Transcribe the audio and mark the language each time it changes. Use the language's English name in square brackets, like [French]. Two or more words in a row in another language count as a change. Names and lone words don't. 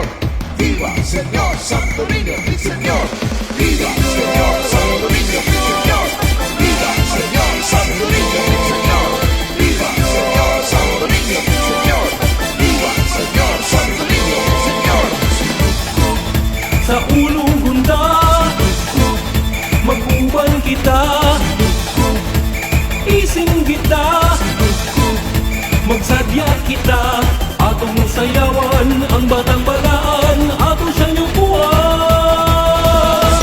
[Spanish] Viva, Señor Santo Niño, mi Señor. Viva, Señor Santo Niño, mi Señor. Viva, Señor Santo Niño, mi Señor. Viva, Señor Santo Niño, mi Señor. Viva, Señor Santo Niño, mi Señor. [Cebuano] Sa ulong hunda, mag-uban kita, ising kita, magsadya kita, atong sayawan ang Batang Balaan, atong siyang yupuan.